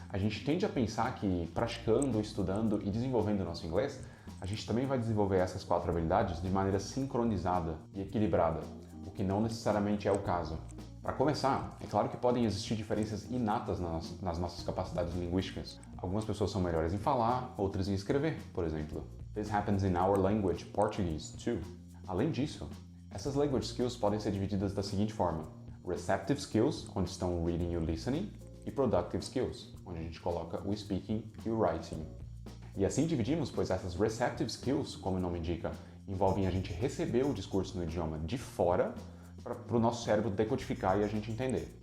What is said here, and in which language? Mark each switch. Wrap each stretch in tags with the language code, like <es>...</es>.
<pt>A gente tende a pensar que praticando, estudando e desenvolvendo o nosso inglês, a gente também vai desenvolver essas 4 habilidades de maneira sincronizada e equilibrada, o que não necessariamente é o caso. Para começar, é claro que podem existir diferenças inatas nas nossas capacidades linguísticas. Algumas pessoas são melhores em falar, outras em escrever, por exemplo.</pt> <en>This happens in our language, Portuguese, too.</en> <pt>Além disso, essas language skills podem ser divididas da seguinte forma: receptive skills, onde estão o reading e o listening, e productive skills, onde a gente coloca o speaking e o writing. E assim dividimos, pois essas receptive skills, como o nome indica, envolvem a gente receber o discurso no idioma de fora para o nosso cérebro decodificar e a gente entender.</pt>